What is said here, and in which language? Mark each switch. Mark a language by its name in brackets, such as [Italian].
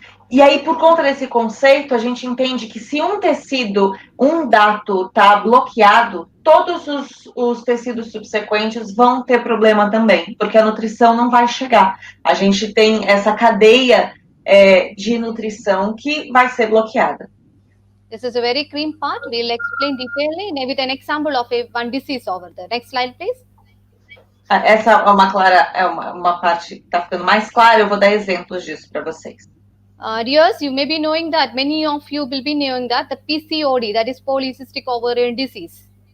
[Portuguese] E aí, por conta desse conceito, a gente entende que se um tecido, um dhatu está bloqueado, todos os tecidos subsequentes vão ter problema também, porque a nutrição não vai chegar. A gente tem essa cadeia de nutrição que vai ser bloqueada. [English] This is a very cream part. We'll explain detailedly with an example of one disease over there. Next slide, please. [Portuguese] Essa é uma parte que está ficando mais clara. Eu vou dar exemplos disso para vocês. [English] Dears, you may be knowing that, many of you will be knowing that the PCOD, that is polycystic ovarian disease.